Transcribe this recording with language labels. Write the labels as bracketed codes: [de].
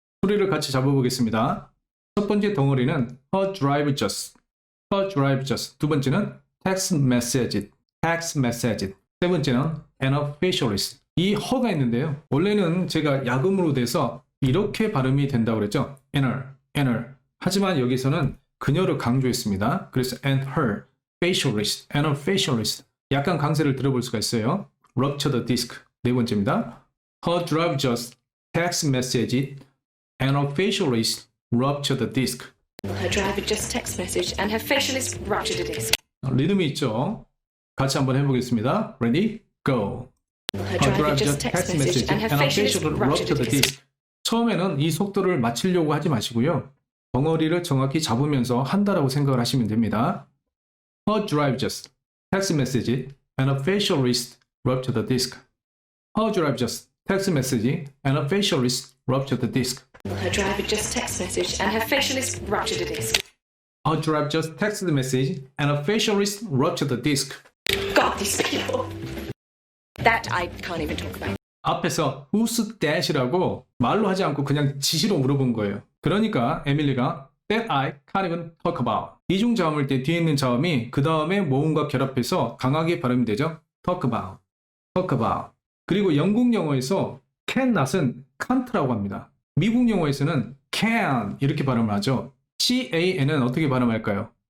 [ko] 소리를 같이 잡아보겠습니다. 첫 번째 덩어리는 [en] Her driver just. Her driver just. [ko] 두 번째는 [en] text message. text message. [ko] 세 번째는 [en] an officialist. [ko] 이 her가 있는데요. 원래는 제가 약음으로 돼서 이렇게 발음이 된다고 그랬죠. [en] her. [ko] 하지만 여기서는 그녀를 강조했습니다. 그래서 [en] and her, facialist, and a facialist. [ko] 약간 강세를 들어볼 수가 있어요. [en] rupture the disc. [ko] 네 번째입니다. [en] Her driver just text message and a facialist rupture the disc. Her driver just text message and her facial is ruptured a disc. [ko] 리듬이 있죠. 같이 한번 해보겠습니다. [en] Ready? Go. Her driver just text message and her facial is ruptured a disc. [ko] 처음에는 이 속도를 맞추려고 하지 마시고요. 덩어리를 정확히 잡으면서 한다라고 생각을 하시면 됩니다. [en] Her driver just text message and a facialist rupture the disc. Her driver just text message and a facialist rupture the disc. Her driver just text message and her facial is ruptured a disc. Her driver just texted message and a facialist rupture the disc. God, these people. That I can't even talk about. [ko] 앞에서 [en] who's that [ko] 이라고 말로 하지 않고 그냥 지시로 물어본 거예요. 그러니까 에밀리가 [en] that I can't even talk about. [ko] 이중 자음일 때 뒤에 있는 자음이 그 다음에 모음과 결합해서 강하게 발음이 되죠. [en] talk about, talk about. [ko] 그리고 영국 영어에서 can not은 can't라고 합니다. 미국 영어에서는 can 이렇게 발음을 하죠. can은 어떻게 발음할까요?